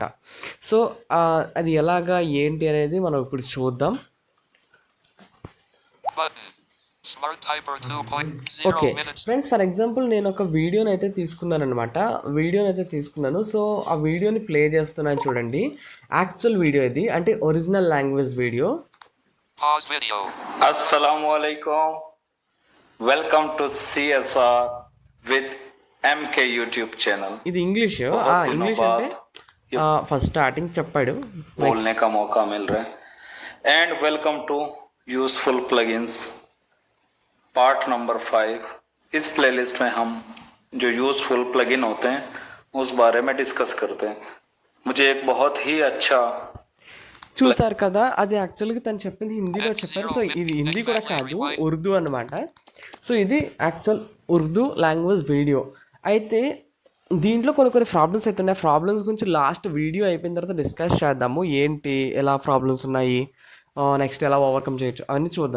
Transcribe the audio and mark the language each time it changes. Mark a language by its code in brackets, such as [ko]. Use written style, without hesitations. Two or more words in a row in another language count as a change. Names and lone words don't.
[te] సో అది ఎలాగా ఏంటి అనేది మనం ఇప్పుడు చూద్దాం. [en] okay friends, for example [te] నేను ఒక వీడియోని అయితే తీసుకున్నాను. సో ఆ వీడియోని ప్లే చేస్తున్నాను చూడండి. యాక్చువల్ వీడియో ఇది, అంటే [en] original language video. Assalamualaikum. Welcome to CSR with MK YouTube channel. [te] ఇది ఇంగ్లీష్. ఇంగ్లీష్ అంటే [en] first starting [te] చెప్పాడు, [ur] बोलने का मौका मिल रहा है. [en] And welcome to useful plugins part number 5. [ur] इस प्लेलिस्ट में हम जो [en] useful plugin [ur] होते हैं उस बारे में डिस्कस करते हैं. मुझे एक बहुत ही अच्छा [te] చూసారు కదా, అది యాక్చువల్గా తను చెప్పింది హిందీలో చెప్పారు. సో ఇది హిందీ కూడా కాదు, ఉర్దూ అనమాట. సో ఇది యాక్చువల్ ఉర్దూ [en] language video. [te] అయితే దీంట్లో కొన్ని ప్రాబ్లమ్స్ అయితే ఉన్నాయి. ప్రాబ్లమ్స్ గురించి [en] last video [te] అయిపోయిన తర్వాత డిస్కస్ చేద్దాము, ఏంటి ఎలా ప్రాబ్లమ్స్ ఉన్నాయి, నెక్స్ట్ ఎలా ఓవర్కమ్ చేయొచ్చు అవన్నీ చూద్దాం.